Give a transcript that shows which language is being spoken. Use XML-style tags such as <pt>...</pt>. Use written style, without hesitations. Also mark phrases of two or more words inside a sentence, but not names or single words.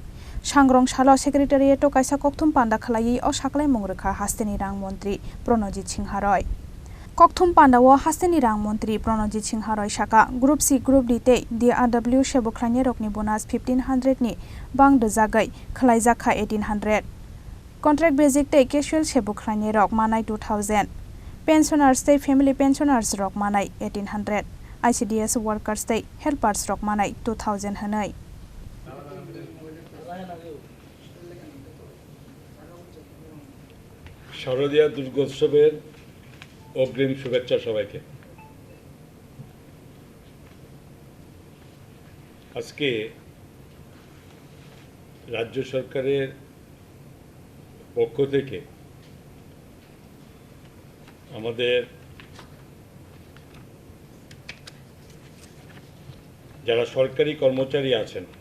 <trp>Sangrongshalo secretariat kaisa Koktwma khlai o Khlaimungruka hasteni rang mantri Bangrwjakha. Koktwma o hasteni rang mantri Bangrwjakha saka</trp> <en>Group C Group D</en> <trp>te DRW Sebok Khlainairokni bonus 1500 ni Bangrwjakha Khlaijakha 1800.</trp> <en>Contract basic</en> <trp>te casual Sebok Khlainairok manai 2000. Pensioners te</trp> <en>family pensioners</en> <trp>rok manai 1800.</trp> <en>ICDS workers</en> <trp>te helpers rok manai 2000 hanai.</trp> <bn>শারদীয়া দুর্গোৎসবের অগ্রিম শুভেচ্ছা সবাইকে। আজকে রাজ্য সরকারের পক্ষ থেকে আমাদের যারা সরকারি কর্মচারী আছেন</bn>